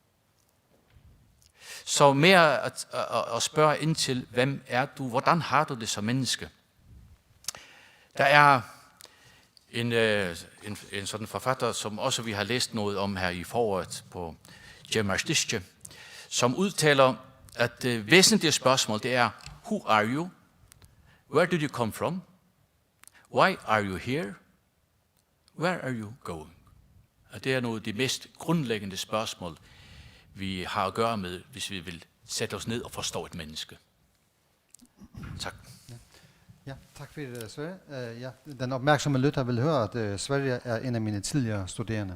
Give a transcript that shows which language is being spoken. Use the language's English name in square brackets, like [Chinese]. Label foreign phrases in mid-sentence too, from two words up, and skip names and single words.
[Danish] Så mere at spørge ind til, hvem er du? Hvordan har du det som menneske? Der er en sådan forfatter, som også vi har læst noget om her i foråret på Djemarstishje, som udtaler, at det væsentlige spørgsmål, det er, [English] who are you? Where did you come from? Why are you here? Where are you going? [Danish] Og det er nogle af de mest grundlæggende spørgsmål, vi har at gøre med, hvis vi vil sætte os ned og forstå et menneske. Tak. Ja, tak for det, Sverre. Ja, den opmærksomme lytter vil høre, at Sverre er en af mine tidligere studerende.